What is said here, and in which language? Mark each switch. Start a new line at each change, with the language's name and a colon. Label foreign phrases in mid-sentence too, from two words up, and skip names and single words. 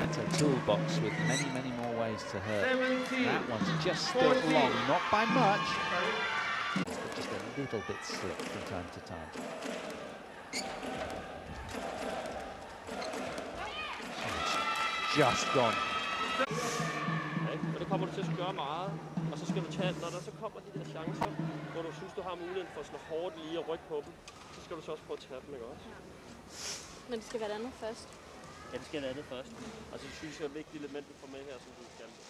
English: It's a toolbox with many, many more ways to hurt. 17, that one's just still long, not by much, but just a little bit slick from time to time. Just gone.
Danish: Og det kommer du til at gøre meget, og så skal du tage, når der så kommer de der chancer, hvor du synes, du har muligheden for sådan hårdt lige at rykke på dem, så skal du så også prøve at tage dem, ikke også? Men det skal være det andet først. Ja, det skal være det andet først. Og så synes jeg, at et vigtigt element, du får med her, som du skal.